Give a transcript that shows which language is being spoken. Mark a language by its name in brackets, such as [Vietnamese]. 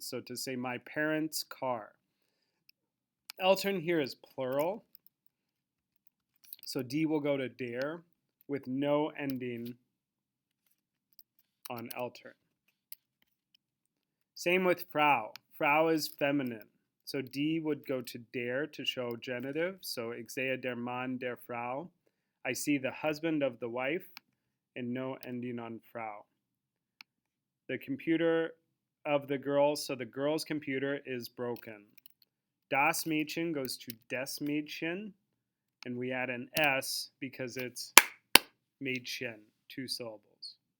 [English] So to say my parents' car. Eltern here is plural. So D will go to der with no ending on Eltern. Same with Frau. Frau is feminine. So D would go to der to show genitive. [German] So ich sehe der Mann der Frau. [English] I see the husband of the wife, and no ending on Frau. The computer of the girls, so the girl's computer is broken. Das Mädchen goes to des Mädchen, and we add an S because it's Mädchen, two syllables.